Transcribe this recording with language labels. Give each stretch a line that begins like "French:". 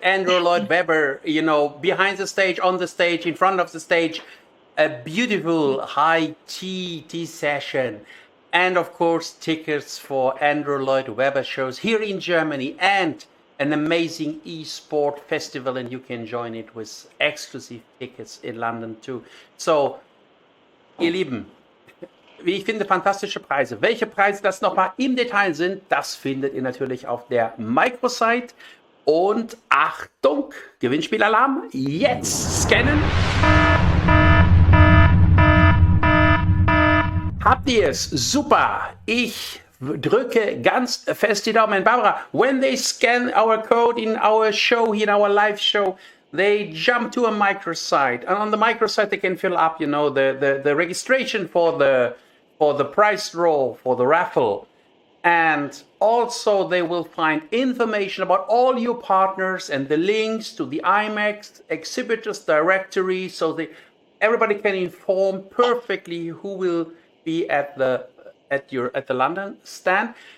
English: Andrew Lloyd Webber, behind the stage, on the stage, in front of the stage, a beautiful high tea session. And of course, tickets for Andrew Lloyd Webber shows here in Germany, and an amazing e-sport festival, and you can join it with exclusive tickets in London too.
German: So, ihr Lieben, wie ich finde, fantastische Preise. Welche Preise das nochmal im Detail sind, das findet ihr natürlich auf der Microsite. Und Achtung, Gewinnspielalarm, jetzt scannen. Habt ihr es? Super! Ich drücke ganz fest die Daumen.
English: Barbara, when they scan our code in our show, in our live show, they jump to a microsite. And on the microsite, they can fill up, the registration for the prize draw, for the raffle. And also they will find information about all your partners and the links to the IMEX exhibitors directory, so everybody can inform perfectly who will be at the London stand.